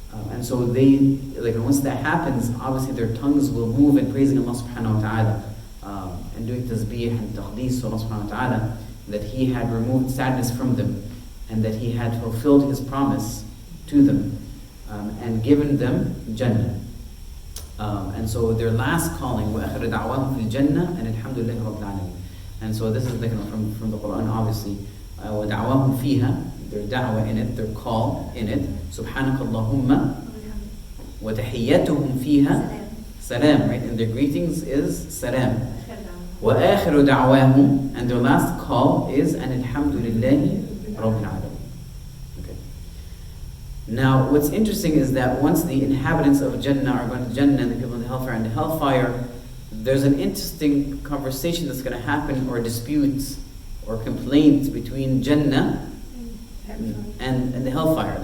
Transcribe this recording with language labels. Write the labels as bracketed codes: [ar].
[en] And so they, once that happens, obviously their tongues will move in praising Allah subhanahu wa ta'ala, and doing tasbih and taqdees to Allah subhanahu wa ta'ala, that He had removed sadness from them, and that He had fulfilled His promise to them, and given them Jannah. And so their last calling, [ar] وَآخِرَ دَعْوَاهُمْ فِي الْجَنَّةِ and alhamdulillah rabbil alameen. [en] And so this is from the Quran, obviously. [ar] وَدَعْوَاهُمْ فِيهَا, [en] their da'wah in it, their call in it. [ar] سُبْحَانَكَ اللَّهُمَّ وَتَحِيَّتُهُم فِيهَا salam, right? [en] And their greetings is salam. [ar] وَآخِرُ دَعْوَاهُمْ, [en] and their last call is an [ar] alhamdulillahi rabbil alameen. [en] Okay. Now, what's interesting is that once the inhabitants of Jannah are going to Jannah, and the people in the hellfire and the hellfire, there's an interesting conversation that's going to happen, or disputes, or complaints between Jannah and the hellfire.